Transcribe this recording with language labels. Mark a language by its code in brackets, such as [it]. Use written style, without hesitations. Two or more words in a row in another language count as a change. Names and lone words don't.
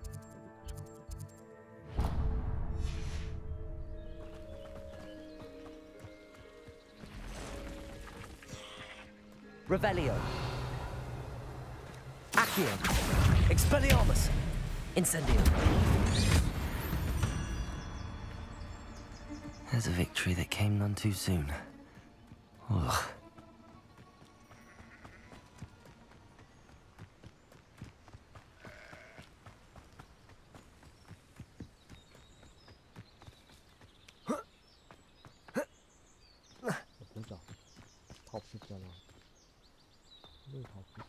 [la] Revelio. Accio. Expelliarmus. Incendio. [en] There's a victory that came none too soon. Ugh. [ko] 보자. 다 없었잖아. 다 없었.